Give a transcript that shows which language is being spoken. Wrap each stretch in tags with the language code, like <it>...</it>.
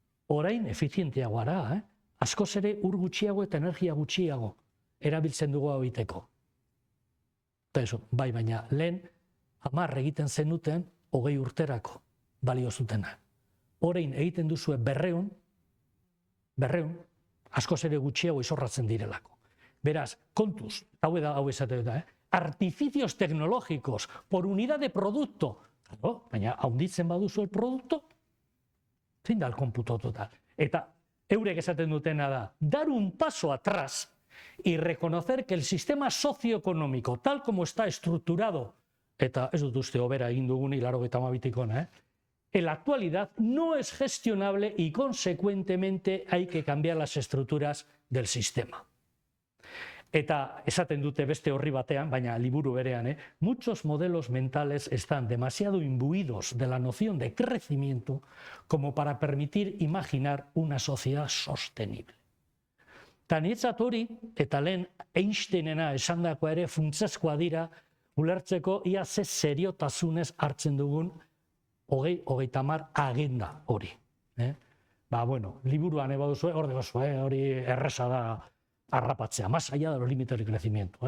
<eu>Orain efizienteago gara, askoz ere ur gutxiago eta energia gutxiago erabiltzen dugu hau egiteko. Bai, baina lehen 10 egiten zenuten 20 urterako balio zutena. Orain egiten duzue 200, askoz ere gutxiago izorratzen direlako. Beraz, kontuz, hau esate da,</eu> <es>artificios tecnológicos por unidad de producto.</es> <eu>Baina, haunditzen baduzu</eu> <es>el producto,</es> <eu>zein da</eu> <es>el cómputo total.</es> <eu>Eta eurek esaten dutena da,</eu> <es>dar un paso atrás y reconocer que el sistema socioeconómico, tal como está estructurado,</es> <eu>eta ez dut uste hobera egin dugun 82</eu> <es>en la actualidad no es gestionable y consecuentemente hay que cambiar las estructuras del sistema.</es> <eu>Eta esaten dute beste horri batean, baina liburu berean,</eu> <es>muchos modelos mentales están demasiado imbuidos de la noción de crecimiento como para permitir imaginar una sociedad sostenible.</es> <eu>Eta niretzat hori, eta lehen Einsteinena esandakoa ere funtsezkoa dira, ulertzeko ia ze seriotasunez hartzen dugun 20-30 agenda hori. Bueno, liburuan baduzu, hori erresa da arrapatzea,</eu> <es>más allá de los límites del crecimiento.</es>